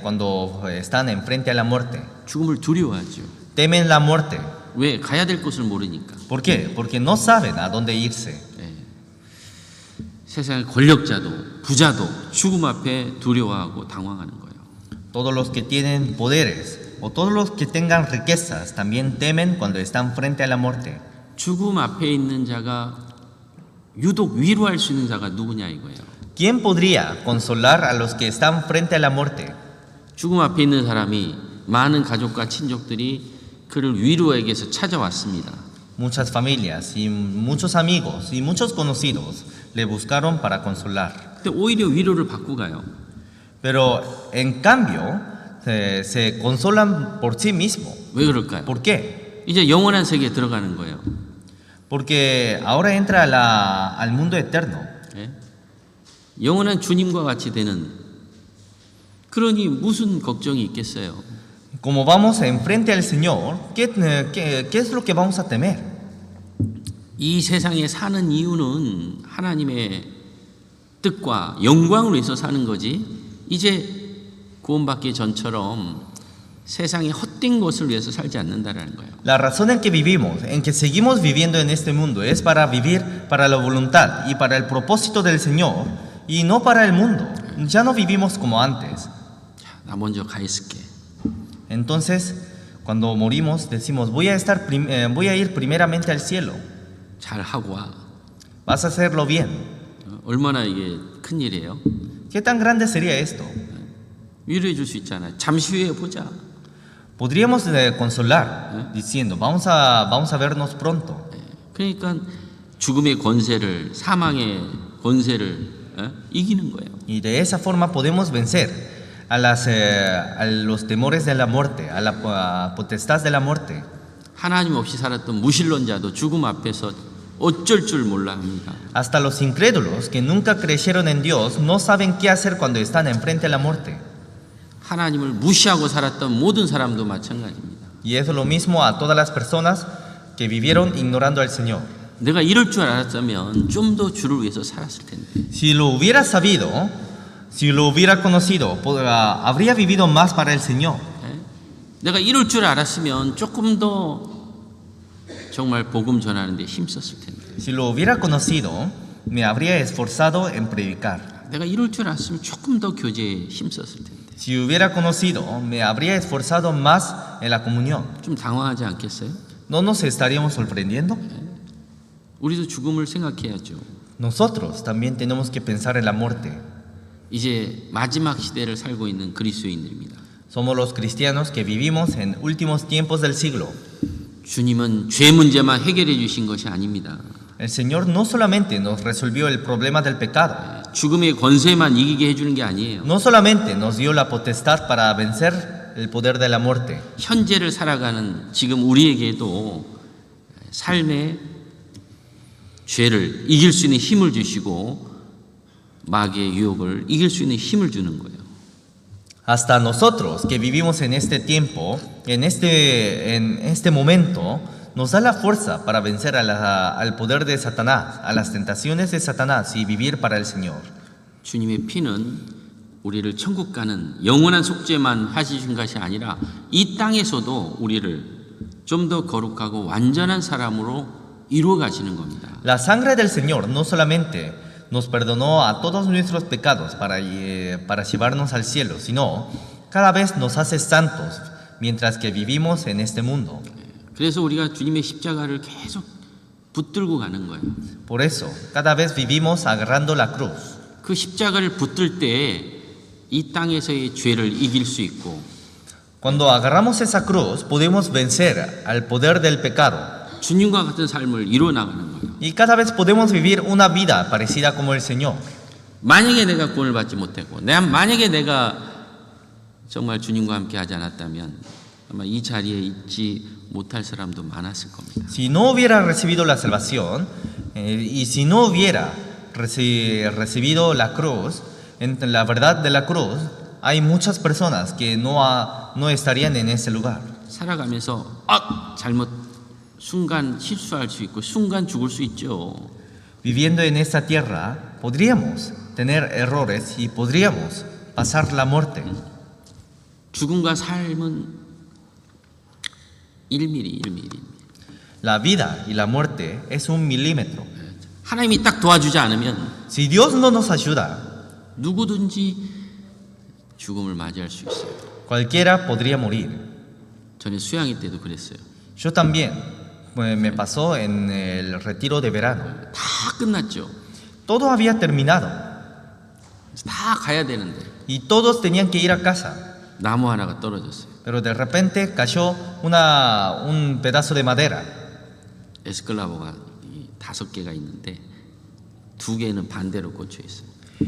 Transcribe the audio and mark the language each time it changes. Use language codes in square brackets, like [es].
[es] cuando están enfrente a la muerte. [ko] 죽음을 두려워하죠. [es] Temen la muerte. [ko] 왜? 가야 될 곳을 모르니까. [es] ¿Por qué? Porque no saben a dónde irse. [ko] 세상의 권력자도 부자도 죽음 앞에 두려워하고 당황하는 거예요. [es] Todos los que tienen poderes o todos los que tengan riquezas también temen cuando están frente a la muerte. [ko] 죽음 앞에 있는 자가 유독 위로할 수 있는 자가 누구냐 이거예요. [es] ¿Quién podría consolar a los que están frente a la muerte? [ko] 죽음 앞에 있는 사람이 많은 가족과 친족들이 그를 위로하기 위해서 찾아왔습니다. [es] Muchas familias y muchos amigos y muchos conocidos le buscaron para consolar. [ko] 근데 오히려 위로를 받고 가요. [es] Pero en cambio se consolan por sí mismos. [ko] 왜 그럴까요? [es] ¿Por qué? [ko] 이제 영원한 세계에 들어가는 거예요. [es] Porque ahora entra al mundo eterno. [ko] 예? 영원한 주님과 같이 되는 그러니 무슨 걱정이 있겠어요? [es] Como vamos enfrente al Señor, ¿qué es lo que vamos a temer? [ko] 이 세상에 사는 이유는 하나님의 뜻과 영광을 위해서 사는 거지 이제 구원받기 전처럼 세상의 헛된 것을 위해서 살지 않는다라는 거예요. [es] La razón en que vivimos, en que seguimos viviendo en este mundo, es para vivir para la voluntad y para el propósito del Señor y no para el mundo. Ya no vivimos como antes. [ko] 자, 나 먼저 가 있을게. [es] Entonces, cuando morimos, decimos, voy a ir primeramente al cielo. [ko] 잘 하고 와. [es] Vas a hacerlo bien. [ko] 얼마나 이게 큰 일이에요. [es] ¿Qué tan grande sería esto? [ko] 위로해 줄 수 있잖아요. 잠시 후에 보자. [es] Podríamos consolar diciendo, vamos a vernos pronto. [ko] 그러니까 죽음의 권세를 사망의 권세를 이기는 거예요. [es] Y de esa forma podemos vencer a los temores de la muerte, a la potestad de la muerte. [ko] 하나님 없이 살았던 무신론자도 죽음 앞에서 어쩔 줄 몰라 합니다. [es] Hasta los incrédulos que nunca creyeron en Dios no saben qué hacer cuando están enfrente a la muerte. [ko] 하나님을 무시하고 살았던 모든 사람도 마찬가지입니다. [es] Y es lo mismo a todas las personas que vivieron ignorando al Señor. [ko] 내가 이럴 줄 알았다면 좀 더 주를 위해서 살았을 텐데. [es] Si lo hubiera sabido, si lo hubiera conocido, habría vivido más para el Señor. [ko] 내가 이럴 줄 알았으면 조금 더 정말 복음 전하는데 힘썼을 텐데. [es] Si lo hubiera conocido, me habría esforzado en predicar. [ko] 내가 이럴 줄 알았으면 조금 더 교제에 힘썼을 텐데. [es] Si hubiera conocido, me habría esforzado más en la comunión. [ko] 좀 당황하지 않겠어요? [es] ¿No nos estaríamos sorprendiendo? [ko] 우리도 죽음을 생각해야죠. [es] Nosotros también tenemos que pensar en la muerte. [ko] 이제 마지막 시대를 살고 있는 그리스도인들입니다. [es] Somos los cristianos que vivimos en últimos tiempos del siglo. [ko] 주님은 죄 문제만 해결해 주신 것이 아닙니다. [es] El Señor no solamente nos resolvió el problema del pecado, [ko] 죽음의 권세만 이기게 해주는 게 아니에요. [es] no solamente nos dio la potestad para vencer el poder de la muerte. [ko] 현재를 살아가는 지금 우리에게도 삶의 죄를 이길 수 있는 힘을 주시고 마귀의 유혹을 이길 수 있는 힘을 주는 거예요. [es] Hasta nosotros que vivimos en este tiempo, en este momento, nos da la fuerza para vencer al poder de Satanás, a las tentaciones de Satanás y vivir para el Señor. [ko] 주님의 피는 우리를 천국 가는 영원한 속죄만 하시는 것이 아니라 이 땅에서도 우리를 좀 더 거룩하고 완전한 사람으로 이루어 가시는 겁니다. [es] La sangre del Señor no solamente nos perdonó a todos nuestros pecados para llevarnos al cielo, sino cada vez nos hace santos mientras que vivimos en este mundo. [ko] 그래서 우리가 주님의 십자가를 계속 붙들고 가는 거예요. [es] Por eso, cada vez vivimos agarrando la cruz. [ko] 그 십자가를 붙들 때 이 땅에서의 죄를 이길 수 있고 [es] Cuando agarramos esa cruz, podemos vencer al poder del pecado. [ko] 주님과 같은 삶을 이루어 나가는 거예요. [es] Y cada vez podemos vivir una vida parecida como el Señor. [ko] 만약에 내가 구원을 받지 못했고, 만약에 내가 정말 주님과 함께 하지 않았다면 아마 이 자리에 있지 못할 사람도 많았을 겁니다. [es] Si no hubiera recibido la salvación y si no hubiera recibido la cruz, en la verdad de la cruz, hay muchas personas que no estarían en ese lugar. [ko] 살아가면서 잘못 순간 실수할 수 있고 순간 죽을 수 있죠. [es] Viviendo en esta tierra, podríamos tener errores y podríamos pasar la muerte. [ko] 죽음과 삶은 1mm. [es] La vida y la muerte es 1 milímetro. [ko] 하나님이 딱 도와주지 않으면 [es] Si Dios no nos ayuda, [ko] 누구든지 죽음을 맞이할 수 있어요. [es] cualquiera podría morir. [ko] 전에 수양회 때도 그랬어요. [es] Yo también, pues, me pasó en el retiro de verano. [ko] 다 끝났죠. [es] Todo había terminado [ko] 다 가야 되는데 [es] y todos tenían que ir a casa. [ko] 나무 하나가 떨어졌어요. [es] Pero de repente cayó un pedazo de madera. [ko] 에스클라보가 5개가 있는데 2개는 반대로 꽂혀 있어요.